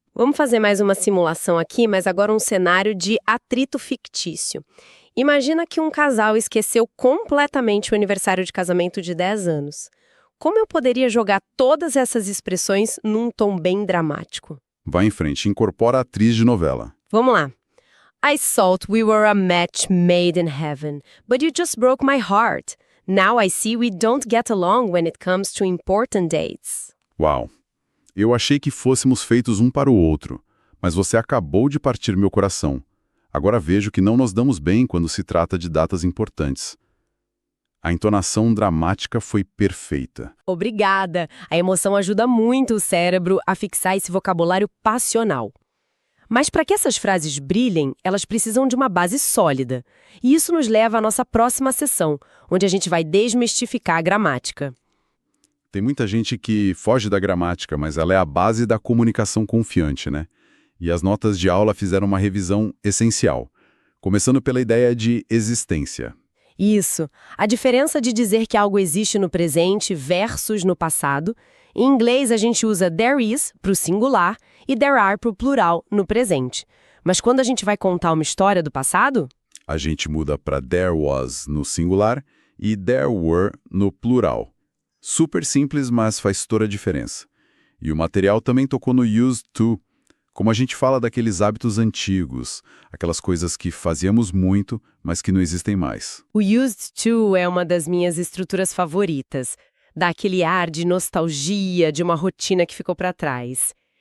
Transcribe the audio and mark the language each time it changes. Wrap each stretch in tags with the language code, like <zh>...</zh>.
<pt>Vamos fazer mais uma simulação aqui, mas agora um cenário de atrito fictício. Imagina que um casal esqueceu completamente o aniversário de casamento de 10 anos. Como eu poderia jogar todas essas expressões num tom bem dramático? Vai em frente, incorpora a atriz de novela. Vamos lá.</pt> <en>I thought we were a match made in heaven, but you just broke my heart. Now I see we don't get along when it comes to important dates.</en> <pt>Uau! Eu achei que fôssemos feitos um para o outro, mas você acabou de partir meu coração. Agora vejo que não nos damos bem quando se trata de datas importantes. A entonação dramática foi perfeita. Obrigada! A emoção ajuda muito o cérebro a fixar esse vocabulário passional. Mas para que essas frases brilhem, elas precisam de uma base sólida. E isso nos leva à nossa próxima sessão, onde a gente vai desmistificar a gramática. Tem muita gente que foge da gramática, mas ela é a base da comunicação confiante, né? E as notas de aula fizeram uma revisão essencial, começando pela ideia de existência. Isso. A diferença de dizer que algo existe no presente versus no passado. Em inglês, a gente usa</pt> <en>there is</en> <pt>para o singular e</pt> <en>there are</en> <pt>para o plural no presente. Mas quando a gente vai contar uma história do passado? A gente muda para</pt> <en>there was</en> <pt>no singular e</pt> <en>there were</en> <pt>no plural. Super simples, mas faz toda a diferença. E o material também tocou no</pt> <en>used to,</en> <pt>como a gente fala daqueles hábitos antigos, aquelas coisas que fazíamos muito, mas que não existem mais. O</pt> <en>used to</en> <pt>é uma das minhas estruturas favoritas. Dá aquele ar de nostalgia de uma rotina que ficou para trás.</pt>